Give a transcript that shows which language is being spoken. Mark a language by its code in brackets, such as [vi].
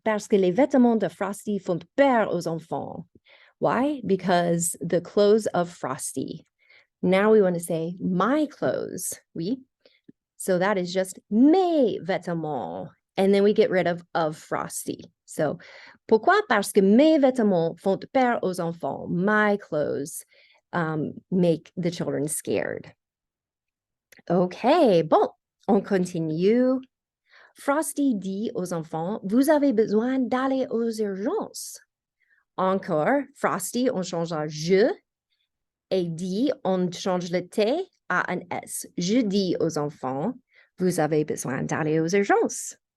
[fr] Parce que les vêtements de Frosty font peur aux enfants. [en] Why? Because the clothes of Frosty. Now we want to say my clothes. Oui. So that is just [fr] mes vêtements. [en] And then we get rid of Frosty. [fr] So, pourquoi? Parce que mes vêtements font peur aux enfants. [en] My clothes make the children scared. [fr] Okay, bon, on continue. Frosty dit aux enfants, vous avez besoin d'aller aux urgences. Encore, Frosty, on change à je. Et dit, on change le T à un S. Je dis aux enfants, vous avez besoin d'aller aux urgences.